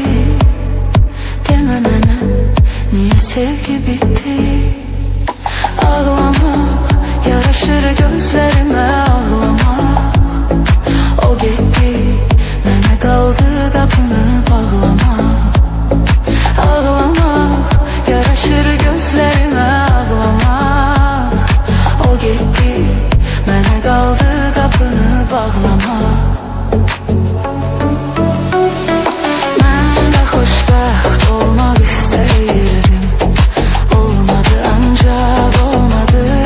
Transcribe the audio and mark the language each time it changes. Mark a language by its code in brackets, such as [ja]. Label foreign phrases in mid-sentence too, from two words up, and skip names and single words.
[tr] Deme bana, niye sevgi bitti. Ağlamak yaraşır gözlerime, ağlamak. O gitti, [az] mənə qaldı qapını bağlamaq. [tr] Ağlamak yaraşır gözlerime, ağlamak. O gitti, [az] mənə qaldı qapını bağlamaq. Mən də xoşbəxt olmaq istəyirdim, olmadı ancaq olmadı.